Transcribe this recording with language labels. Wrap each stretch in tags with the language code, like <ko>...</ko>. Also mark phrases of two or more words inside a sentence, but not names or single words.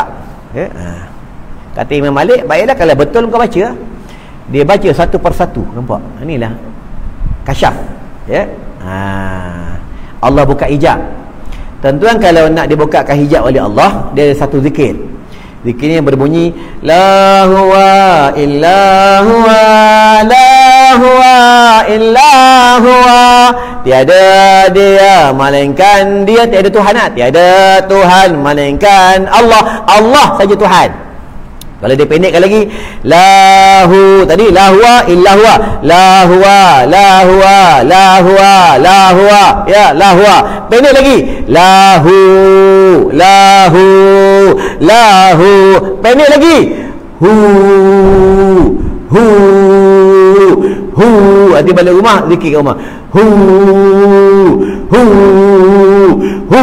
<ms>Kata Imam Malik, baiklah kalau betul kau baca. Dia baca satu persatu, nampak? Inilah kasyaf, ya. Allah buka hijab. Tuan-tuan, kalau nak dibukakan hijab oleh Allah, dia ada satu zikir. Zikirnya berbunyi,</ms> <ar>لا هو إلا هو لا هو إلا هو,</ar> <ms>tiada dia melainkan dia, tiada Tuhan, tiada Tuhan melainkan Allah, Allah saja Tuhan. Kalau dia pendekkan lagi, lahu, tadi</ms> <ar>لا هو إلا هو لا هو لا هو لا هو لا هو يا لا هو.</ar> <ms>Pendek lagi,</ms> <ar>lahu, lahu, lahu.</ar> <ms>Pendek lagi,</ms> <ar>hu, hu, hu.</ar> <ms>Nanti balik rumah, zikir kat rumah,</ms> <ar>hu, hu, hu.</ar>